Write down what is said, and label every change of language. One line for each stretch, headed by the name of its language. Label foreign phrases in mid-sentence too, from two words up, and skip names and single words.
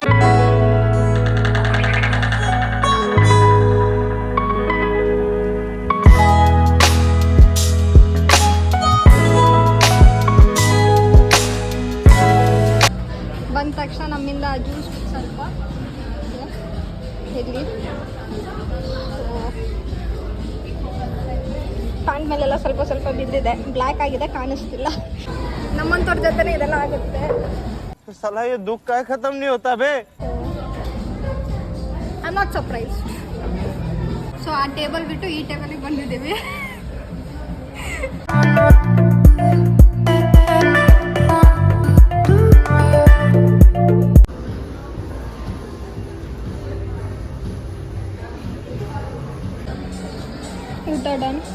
Kannada: ಬಂದ ತಕ್ಷಣ ನಮ್ಮಿಂದ ಜ್ಯೂಸ್ ಸ್ವಲ್ಪ ಇರಲಿ. ಪ್ಯಾಂಟ್ ಮೇಲೆಲ್ಲ ಸ್ವಲ್ಪ ಸ್ವಲ್ಪ ಬಿದ್ದಿದೆ, ಬ್ಲ್ಯಾಕ್ ಆಗಿದೆ, ಕಾಣಿಸ್ತಿಲ್ಲ. ನಮ್ಮಂತವ್ರ ಜೊತೆನೇ ಇದೆಲ್ಲ ಆಗುತ್ತೆ.
Hindi: साला ये दुख का खत्म नहीं होता बे.
English: I am not surprised.
Kannada: ಸೊ ಆ ಟೇಬಲ್ ಬಿಟ್ಟು ಈ ಟೇಬಲಿಗೆ ಬಂದಿದ್ದೀವಿ. ಊಟ ಡನ್.